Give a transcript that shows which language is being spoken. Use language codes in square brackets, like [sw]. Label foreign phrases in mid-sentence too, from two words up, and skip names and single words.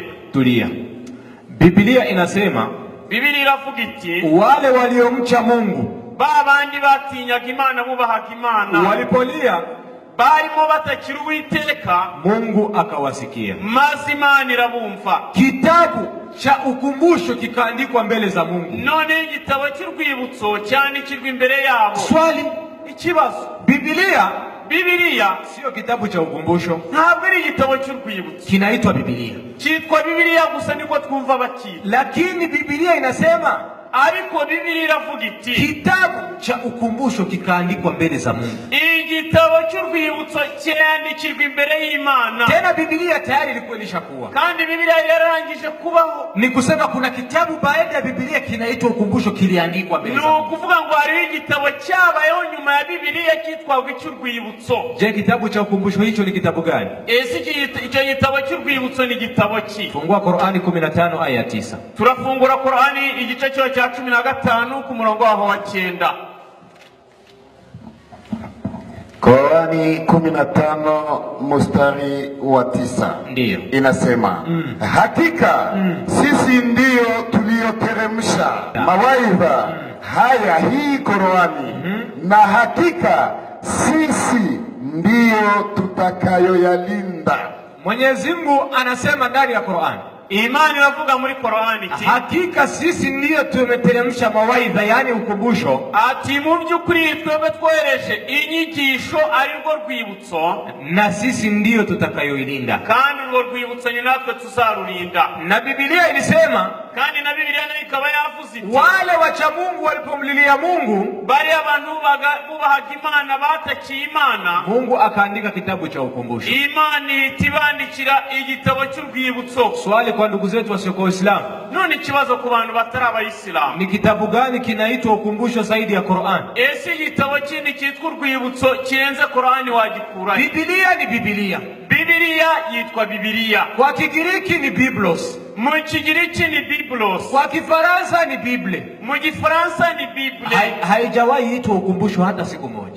[sw] Tulia. Bibiliya inasema, [rw] Bibiliya iravuga iti [sw] wale waliomcha Mungu, [rw] babandi batinyaga Imana bubahaga Imana, [sw] walipolia [rw] barimo batakira Uwiteka, [sw] Mungu akawasikia, [rw] maze Imana irabumva. [sw] Kitabu cha ukumbusho kikaandikwa mbele za Mungu. [rw] None igitabo cy'urwibutso cyandikirwa imbere yabo. [sw] Swali, [rw] ikibazo, Bibiliya [sw] sio kitabu cha ukumbusho, [rw] ntabwo ari igitabo cy'urwibutso. [sw] Kinaitwa Bibiliya. [rw] Cyitwa Bibiliya gusa niko twumva bakira. [sw] Lakini Bibiliya inasema, [rw] ariko Bibiliya iravuga iti [sw] kitabu cha ukumbusho kikaandikwa mbele za Mungu. [rw] Igitabo cy'urwibutso cyandikirwa imbere y'Imana. [sw] Tena Bibiliya tayari ilikuwa ilishakuwa, [rw] kandi Bibiliya yararangije kubaho. [sw] Ni kusema kuna kitabu baada ya Bibiliya kinaitwa ukumbusho kiliandikwa mbele za Mungu. [rw] Ni kuvuga ngo hari igitabo cyabayeho nyuma ya Bibiliya cyitwa icy'urwibutso. [sw] Je, kitabu cha ukumbusho hicho ni kitabu gani? [rw] Ese icyo gitabo cy'urwibutso ni gitabo ki? [sw] Fungua Qur'ani 15 aya 9. [rw] Turafungura Qur'ani igice cyo cya 15 ku murongo wa 9. [sw] Qur'ani 15 mstari wa 9. Ndiyo. Inasema, hakika sisi ndio tulioteremsha mawaidha haya hii Qur'ani, na hakika sisi ndio tutakayoyalinda. Mwenyezi Mungu anasema ndani ya Qur'an, [rw] Imana iravuga muri Qur'ani, [sw] hakika sisi ndio tumeteremsha mawaidha, yani ukumbusho. [rw] Ati mu by'ukuri twebwe twohereje inyigisho ari rwo rwibutso, [sw] na sisi ndio tutakayoilinda, [rw] kandi rwo rwibutso ni natwe tuzarurinda. [sw] Na Bibiliya ilisema, [rw] kandi na Bibiliya nayo ikaba yavuze iti [sw] wale wacha Mungu walipomlilia Mungu, [rw] bari abantu bubahaga Imana batakiye Imana, [sw] Mungu akaandika kitabu cha ukumbusho. [rw] Imana itibandikira igitabo cy'urwibutso. [sw] Swali kwa ndugu zetu wasiokuwa Waislamu, [rw] none ikibazo ku bantu batari abayisilamu, [sw] ni kitabu gani kinaitwa ukumbusho zaidi ya Qur'an? [rw] Ese igitabo kindi cyitwa urwibutso kirenze Qur'ani wagikura? [sw] Bibiliya ni Bibiliya. [rw] Bibiliya yitwa Bibiliya. [sw] Kwa Kigiriki ni Biblos. [rw] Mu Kigiriki ni Biblos. [sw] Kwa Kifaransa ni Bible. [rw] Mu Gifaransa ni Bible. [sw] Haijawahi itwa ukumbusho hata siku moja.